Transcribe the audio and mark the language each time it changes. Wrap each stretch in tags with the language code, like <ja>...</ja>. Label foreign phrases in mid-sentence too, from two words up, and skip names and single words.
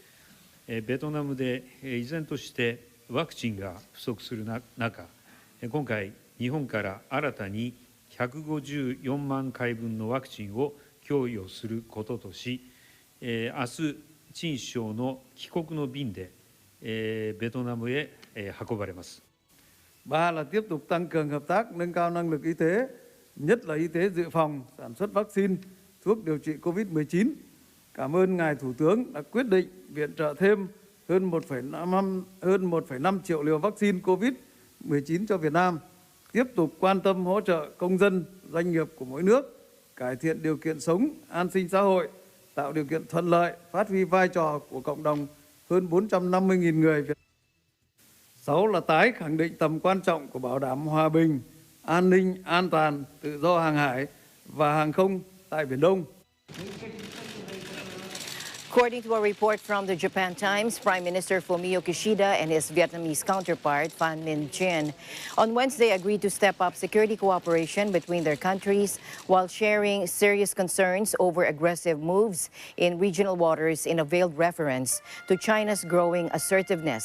<ja>ベトナムで依然としてワクチンが不足する中、今回日本から新たに154万回分のワクチンを供与することとし、明日、陳首相の帰国の便でベトナムへ運ばれます。</ja> <vi>Ba là tiếp tục tăng cường hợp tác, nâng cao năng lực y tế, nhất là y tế dự phòng, sản xuất vaccine, thuốc điều trị COVID-19. Cảm ơn Ngài Thủ tướng đã quyết định viện trợ thêm hơn 1,5 triệu liều vaccine COVID-19 cho Việt Nam. Tiếp tục quan tâm hỗ trợ công dân, doanh nghiệp của mỗi nước, cải thiện điều kiện sống, an sinh xã hội, tạo điều kiện thuận lợi, phát huy vai trò của cộng đồng hơn 450.000 người Việt. 6 là tái khẳng định tầm quan trọng của bảo đảm hòa bình, an ninh, an toàn, tự do hàng hải và hàng không tại Biển Đông.</vi> <en>According to a report from the Japan Times, Prime Minister Fumio Kishida and his Vietnamese counterpart, Phan Minh Chinh, on Wednesday agreed to step up security cooperation between their countries while sharing serious concerns over aggressive moves in regional waters in a veiled reference to China's growing assertiveness.</en>